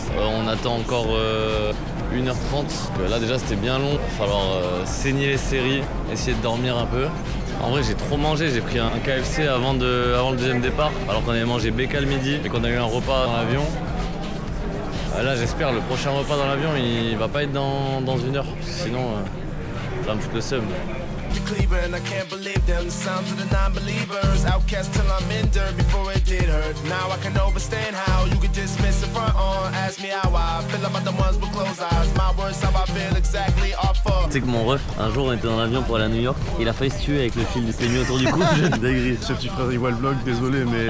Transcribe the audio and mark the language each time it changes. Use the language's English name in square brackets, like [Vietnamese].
[French] On attend encore 1h30. Là, déjà, c'était bien long. Il va falloir saigner les séries, essayer de dormir un peu. En vrai, j'ai trop mangé. J'ai pris un KFC avant le deuxième départ, alors qu'on avait mangé BK le midi et qu'on a eu un repas dans l'avion. Là, j'espère le prochain repas dans l'avion, il va pas être dans 1 heure. Sinon, ça va me foutre le seum. [English] Cleaver and I can't believe them. The sounds of the non-believers. Outcast till I'm in dirt before it did hurt. Now I can understand how you could dismiss it front on. Ask me how I feel about the ones with closed eyes. My words, how I feel exactly off of. [French] Tu sais que mon ref, un jour on était dans l'avion pour aller à New York, il a failli se tuer avec le fil, il s'est mis autour du cou. Dinguerie. Ce petit frère, il voit le vlog, désolé, mais.